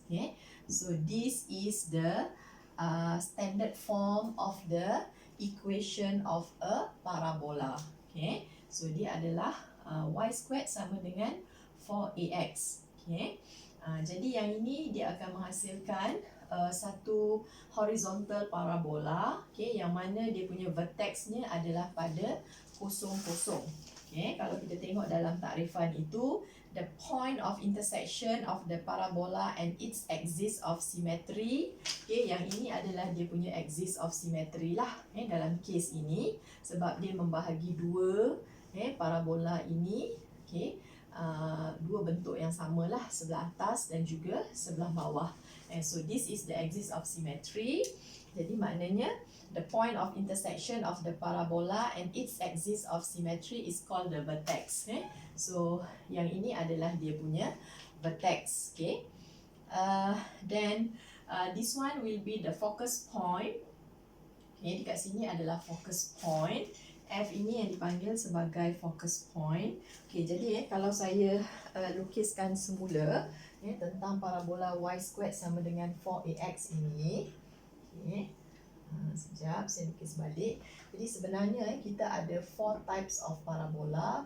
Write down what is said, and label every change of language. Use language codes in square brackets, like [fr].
[en] Okay, so this is the standard form of the equation of a parabola. [ms] Okay, so dia adalah Y squared sama dengan 4AX. Okay, jadi yang ini dia akan menghasilkan satu horizontal parabola, okay, yang mana dia punya vertexnya adalah pada 0, 0. Okay, kalau kita tengok dalam takrifan itu, [en] the point of intersection of the parabola and its axis of symmetry, [ms] okay, yang ini adalah dia punya axis of symmetry lah, okay, dalam kes ini sebab dia membahagi dua, okay, parabola ini, okay, dua bentuk yang samalah, sebelah atas dan juga sebelah bawah. [en] And so this is the axis of symmetry. [ms] Jadi maknanya [en] the point of intersection of the parabola and its axis of symmetry is called the vertex. Okay? [ms] So yang ini adalah dia punya vertex. [en] Okay? Then this one will be the focus point. [ms] Okay, dekat sini adalah focus point. F ini yang dipanggil sebagai focus point. Okay, jadi kalau saya lukiskan semula tentang parabola Y squared sama dengan 4AX ini. Okay. Sekejap, saya lukis balik. Jadi sebenarnya kita ada 4 types of parabola.